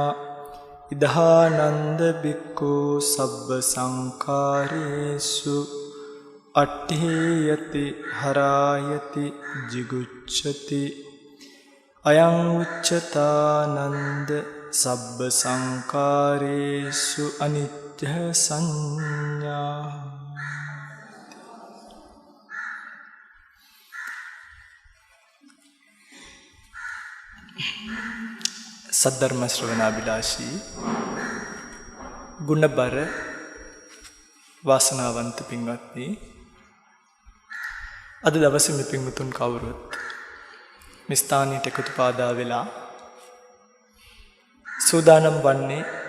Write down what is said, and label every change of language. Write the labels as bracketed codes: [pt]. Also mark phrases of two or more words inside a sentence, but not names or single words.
[pi] ඉදහානන්ද බික්ඛු සබ්බ සංඛාරේසු අට්ඨේයති හරායති jigucchati අයං උච්චතානන්ද සබ්බ සංඛාරේසු අනිච්ච සංඥා [si] සද්ධර්ම ශ්‍රවණාබිලාෂී ගුණබර වාසනාවන්ත පින්වත්නි අද දවසේ මේ පින්වතුන් කවුරුත් මේ ස්ථානයට එකතු පාදා වෙලා සූදානම් වන්නේ